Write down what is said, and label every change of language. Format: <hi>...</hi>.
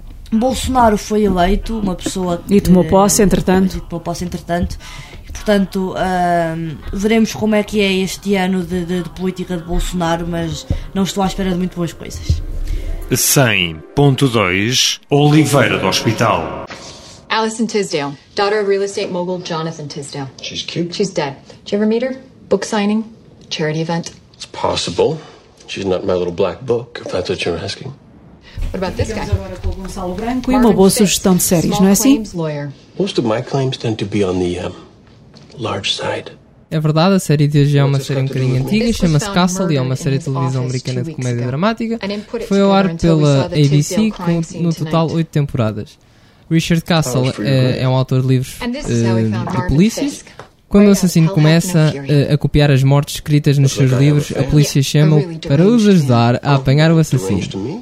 <pt>Bolsonaro foi eleito, uma pessoa que, e tomou posse, entretanto. Portanto, veremos como é que é este ano de política de Bolsonaro, mas não estou à espera de muito boas coisas. 100.2 Oliveira do Hospital.</pt> <en>Alison Tisdale, daughter of real estate mogul Jonathan Tisdale. She's cute. She's dead. Did you ever meet her? Book signing? Charity event? It's possible. She's not my little black book, if that's what you're asking. What about this guy?</en> <pt>E uma boa sugestão de séries, não é assim?</pt> <en>Most of my claims tend to be on the large side.</en> <pt>É verdade, a série de hoje é uma série um bocadinho antiga, chama-se Castle, e é uma série de televisão americana de comédia dramática. Foi ao ar pela ABC, com no total 8 temporadas. Richard Castle é um autor de livros de polícias. Quando o assassino começa a copiar as mortes escritas nos seus livros, a polícia chama-o para os ajudar a apanhar o assassino.</pt>